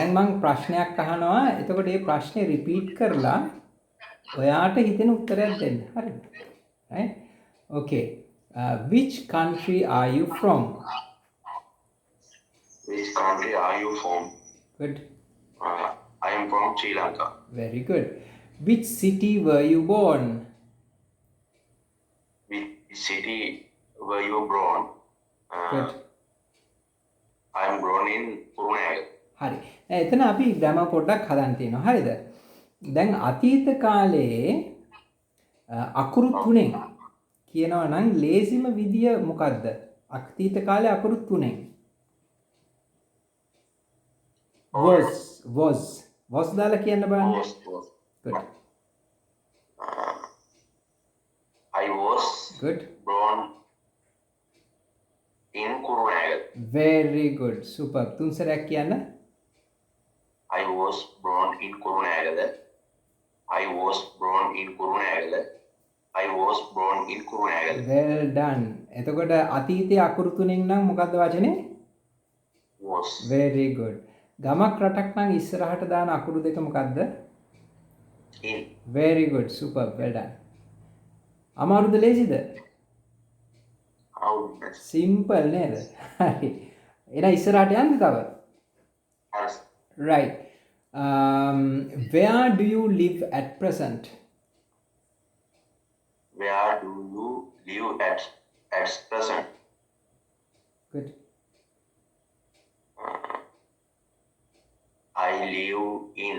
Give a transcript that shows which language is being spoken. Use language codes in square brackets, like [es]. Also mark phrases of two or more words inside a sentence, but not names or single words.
[si] දැන් මං ප්‍රශ්නයක් අහනවා. එතකොට මේ ප්‍රශ්නේ රිපීට් කරලා ඔයාට හිතෙන උත්තරයක් දෙන්න. හරිද? [en] Right? Okay. Which country are you from? Which country are you from? Good. I am from Sri Lanka. Very good. Which city were you born? Which city were you born? Good. I am born in Kurunegala. [si] හරි. එතන අපි ග්‍රැමර් පොඩ්ඩක් හදන්න තියෙනවා. හරිද? දැන් අතීත කාලේ අකුරු තුනෙන් කියනවා නම් ලේසිම විදිය මොකද්ද? අතීත කාලේ අකුරු තුනෙන්. was දාලා කියන්න බලන්න. [en] Was. Good. I was Good. born in Kurunegala. Very good. Super. [si] තුන් සැරයක් කියන්න. [en] I was born in Kurunegala. I was born in Kurunegala. I was born in Kurunegala. Well done. [si] එතකොට අතීතයේ අකුරු තුනෙන් නම් මොකද්ද වචනේ? [en] Was. Very good. [si] ගමක් රටක් නම් ඉස්සරහට දාන අකුරු දෙක මොකද්ද? [en] In. Very good. Super. Well done. [si] අමාරුද ලේසිද? [en] How? [si] Simple නේද? හරි. එහෙනම් ඉස්සරහට යන්න තව. [en] As. Right. Where do you live at present? Where do you live at present? Good. I live in